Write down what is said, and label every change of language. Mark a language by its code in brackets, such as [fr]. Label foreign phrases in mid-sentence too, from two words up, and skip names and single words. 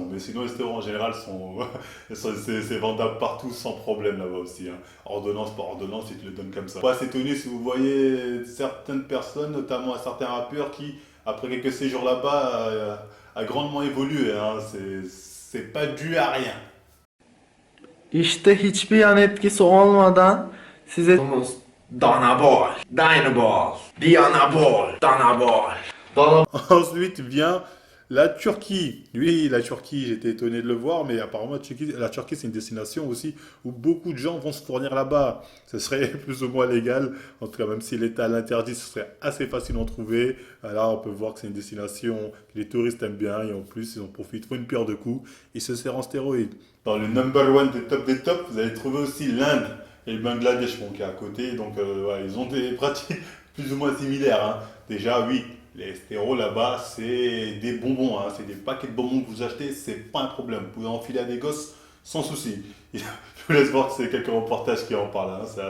[fr] Mais sinon, les stéros en général c'est vendable partout sans problème là-bas aussi, hein. Ordonnance par ordonnance, ils te le donnent comme ça. Pas s'étonner si vous voyez certaines personnes, notamment un certain rappeur qui, après quelques séjours là-bas, a grandement évolué, hein. C'est pas dû à rien. [tr] İşte hiçbir yan etkisi olmadan size Danabol, Dynabol, Dianabol, Danabol. [fr] Ensuite vient la Turquie. Oui, la Turquie, j'étais étonné de le voir, mais apparemment la Turquie, c'est une destination aussi où beaucoup de gens vont se fournir là-bas. Ce serait plus ou moins légal. En tout cas, même si l'État l'interdit, ce serait assez facile d'en trouver. Là, on peut voir que c'est une destination que les touristes aiment bien et en plus, ils en profitent. Ils font une pierre de coups. Ils se servent en stéroïdes. Dans le [en] number one [fr] des tops, vous allez trouver aussi l'Inde et le Bangladesh, bon, qui est à côté. Donc, ouais, ils ont des pratiques plus ou moins similaires, hein. Déjà, oui. Les stéros là-bas, c'est des bonbons, hein. C'est des paquets de bonbons que vous achetez, c'est pas un problème. Vous pouvez enfiler à des gosses sans souci. Je vous laisse voir que c'est quelques reportages qui en parlent, hein.